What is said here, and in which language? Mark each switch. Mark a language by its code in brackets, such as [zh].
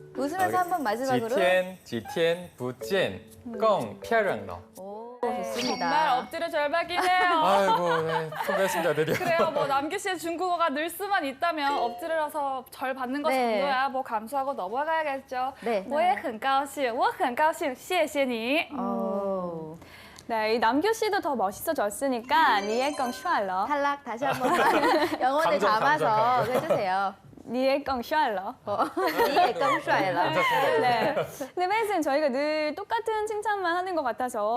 [ko] 웃으면서 한 번 마지막으로. [zh] 几天不见更漂亮了 [ko] 오, 정말 좋습니다. 엎드려 절박이네요. 아이고, 네, 통과했습니다, 드디어. 그래요. 뭐 남규 씨의 중국어가 늘 수만 있다면 엎드려서 절 받는 거 네. 정도야 뭐 감수하고 넘어가야겠죠. 네. [zh] 我也很高兴，我很高兴，谢谢你。 [ko] 오. 네, 이 남규 씨도 더 멋있어졌으니까 [zh] 니에껑 슈알러. [ko] 탈락 다시 한번 영혼을 감정, 담아서 감정. 해주세요. [zh] 니에껑 슈알러. [ko] 이게 껑슈아일러. 네. 근데 팬쌤 저희가 늘 똑같은 칭찬만 하는 것 같아서